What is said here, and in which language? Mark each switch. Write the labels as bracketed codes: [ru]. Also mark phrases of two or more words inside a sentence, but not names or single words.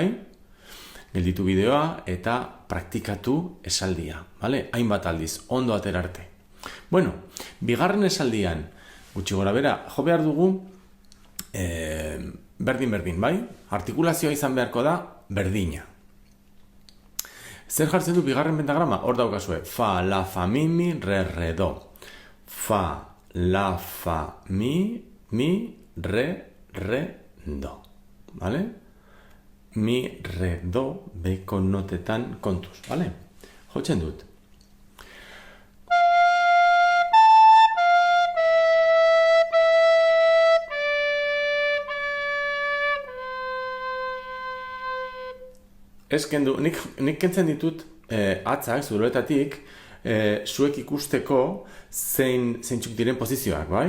[eu] Gelditu bideoa eta praktikatu esaldia, bale? Hainbat aldiz, ondo atera arte. Bueno, bigarren esaldian, gutxi gora bera, jo behar dugu berdin, bai? Artikulazioa izan beharko da berdina. Zer jartzen du bigarren pentagrama? Hor daukazue, fa, la, fa, mi, re, do. Fa, la, fa, mi, re, do. Bale? Mi, re, do, beheko notetan kontuz, bale? Jotzen dut. Ez kendu, nik kentzen ditut atzak, zuloetatik, zuek ikusteko zeintzuk diren posizioak, bai?